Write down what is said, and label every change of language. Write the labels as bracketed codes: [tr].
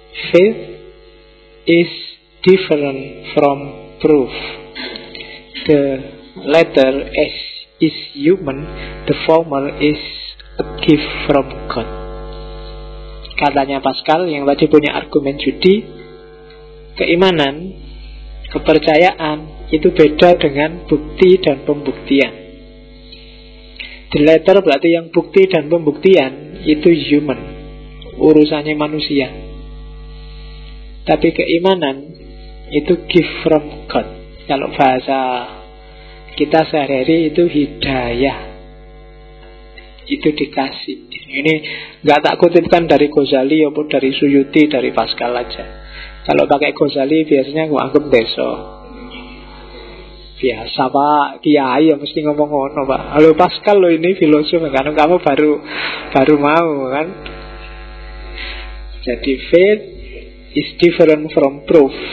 [en] Faith is different from proof. The latter is human, the former is a gift from God. [id] Katanya Pascal yang tadi punya argumen judi, keimanan, kepercayaan itu beda dengan bukti dan pembuktian. [en] The latter [id] berarti yang bukti dan pembuktian itu human, urusannya manusia. Tapi keimanan itu [en] gift from God. [id] Kalau bahasa kita sehari-hari itu hidayah, itu dikasih. Ini gak tak kutipkan dari Ghazali atau dari Suyuti, dari Pascal aja. Kalau pakai Ghazali biasanya aku anggap deso. Biasa pak, kiai ya mesti ngomong ngono pak. Halo Pascal lo ini filosof, karena kamu baru mau kan. Jadi [en] faith is different from proof.